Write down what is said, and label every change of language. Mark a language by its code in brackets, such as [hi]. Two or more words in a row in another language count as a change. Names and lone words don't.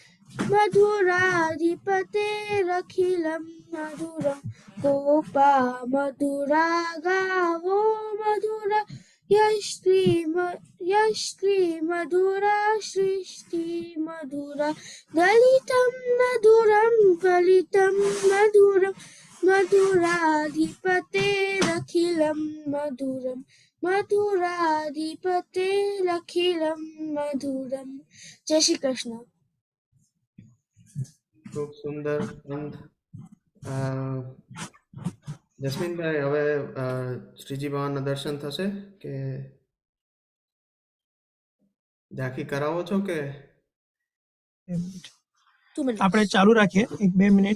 [sa] मधुराधिपतेरखिलं मधुरं कोपा मधुरा गावो मधुरा यश्री मधुरा सृष्टि मधुरा दलितं मधुरं फलितं मधुरं मधुराधिपतेरखिलं मधुरं मधुराधिपतेरखिलं मधुरं। [hi] जय श्री कृष्ण। [gu] ખૂબ સુંદર અંત. જસ્મીનભાઈ, હવે શ્રીજી બાવાના દર્શન થશે કે ઝાંખી કરાવો છો કે? આપણે ચાલુ રાખીએ 1-2 મિનિટ.